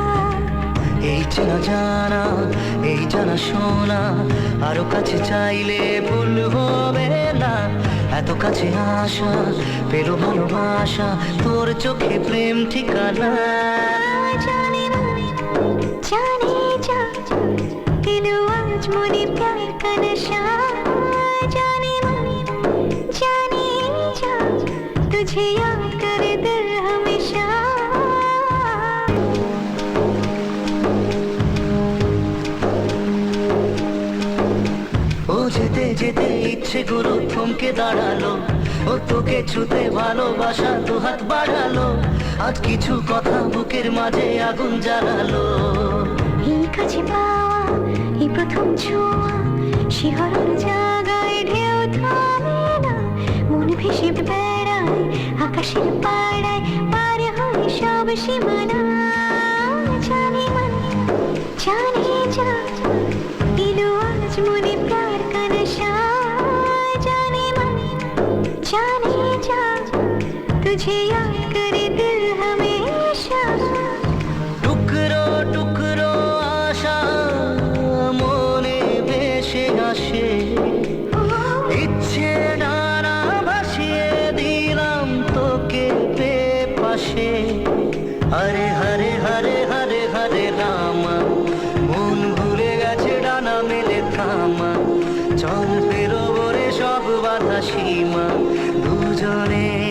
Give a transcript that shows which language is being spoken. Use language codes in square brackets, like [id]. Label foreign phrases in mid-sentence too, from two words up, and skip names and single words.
[bn] এই চেনা জানা এই জানা শোনা আরো কাছে চাইলে ভুল হবে না এত কাছে আসা পেলো ভালোবাসা তোর চোখে প্রেম ঠিকানা [hi] जाने जा दिलो आज मोने प्यार का नशा जाने मन जाने जा तुझे याद करे दिल हमेशा [bn] ও যেতে যেতে ইচ্ছে গুলো থমকে দাঁড়ালো ও তোকে ছুতে ভালোবাসা দু হাত বাড়ালো আজ কিছু কথা বুকের মাঝে আগুন জ্বালালো এই কাছে পাওয়া এই প্রথম ছোঁয়া শিহরণ জাগায় ঢেউ থামে না মন ভেসে বেড়ায় আকাশের পাড়ায় পার হয় সব সীমানা [hi] जाने मन जाने जा दिलो आज मोने प्यार का नशा जाने मन जाने जा तुझे याद करे दिल हमेशा [bn] টুকরো টুকরো আশা মনে ভেসে আসে ইচ্ছে ডানা ভাসিয়ে দিলাম তোকে পে পাশে হরে হরে হরে হরে হরে রামা মন ভুলে গেছে ডানা মেলে থামা চল পেরোবো রে সব বাধা সীমা দুজনে